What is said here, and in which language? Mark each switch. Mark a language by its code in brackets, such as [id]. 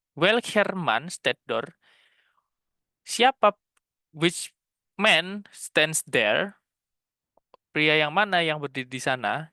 [de] Welcher Mann steht dort? [id] Siapa [en] which man stands there? [id] Pria yang mana yang berdiri di sana?